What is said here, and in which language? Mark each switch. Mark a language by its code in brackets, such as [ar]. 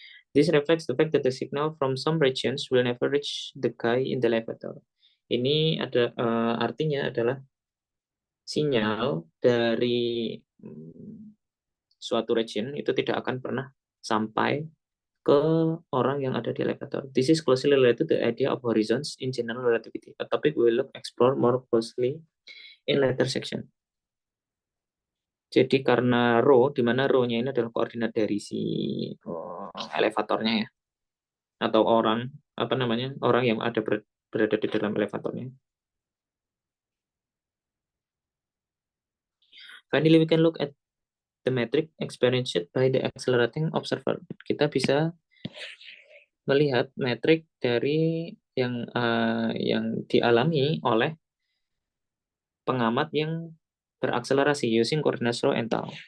[en] This reflects the fact that the signal from some regions will never reach the guy in the elevator. [id] Ini ada artinya adalah sinyal dari suatu region itu tidak akan pernah sampai ke orang yang ada di elevator. [en] This is closely related to the idea of horizons in general relativity, a topic we will explore more closely in later section. [id] Jadi karena rho, di mana rho-nya ini adalah koordinat dari si elevatornya ya, atau orang yang ada berada di dalam elevatornya. [en] Finally, we can look at the metric experienced by the accelerating observer. [id] Kita bisa melihat metrik dari yang dialami oleh pengamat yang berakselerasi [en] using coordinates rho and tau.